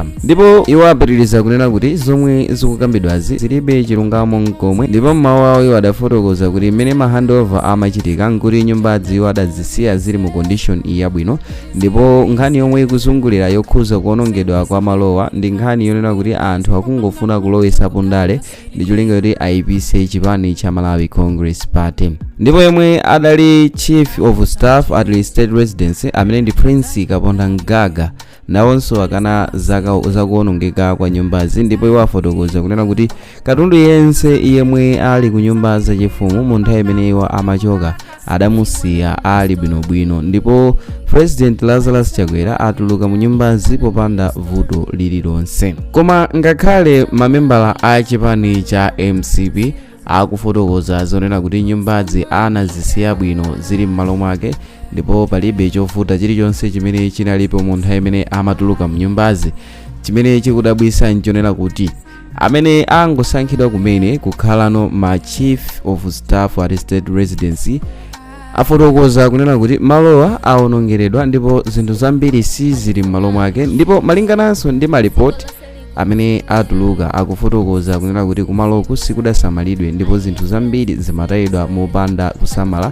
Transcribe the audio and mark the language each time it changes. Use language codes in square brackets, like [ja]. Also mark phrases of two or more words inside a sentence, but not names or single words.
[ny] Ndipo iwo apitiriza kunena kuti zomwe zikukambidwazi zilibe chilungamo nkomwe, ndipo mmawu awo iwo adafotokoza kuti mmene ma handover amachitika nkuti nyumbazi iwo adazisiya zili mu condition yabwino. Ndipo nkhani yomwe ikuzungulira yokhuza kuwonongedwa kwa malowa ndi nkhani yonena kuti anthu akungofuna kulowesapo ndale ndi cholinga kuti Aipitsa chipani cha Malawi Congress Party. Ndipo yemwe adali [en] chief of staff at state residence [ny] amene ndi Prince Kaponda Ngaga nawonso akana zakuwonongeka kwa nyumbazi. Ndipo iwo afotokoza kunena kuti katundu yense yemwe ali ku nyumba zachifumu mu nthawi imene iwo amachoka adamusiya ali bwinobwino. Ndipo President Lazarus Chakwera atuluka mu nyumbazi popanda vuto lililonse. Koma ngakhale mamembala a chipani cha MCP akufotokoza zonena kuti nyumbazi anazisiya bwino zili m'malo mwake, ndipo palibe chovuta chilichonse chimene chinalipo mu nthawi imene amatuluka mu nyumbazi. Chimene chikudabwisa nchonena kuti amene angosankhidwa kumene kukhalano ma [en] chief of staff at state residency [ny] afotokoza kunena kuti malowa awonongeredwa ndipo zinthu zambiri sizili m'malo mwake. Ndipo malingananso ndi malipoti amene atuluka akufotokoza kunena kuti kumaloku sikudasamalidwe ndipo zinthu zambiri zimatayidwa mopanda kusamala.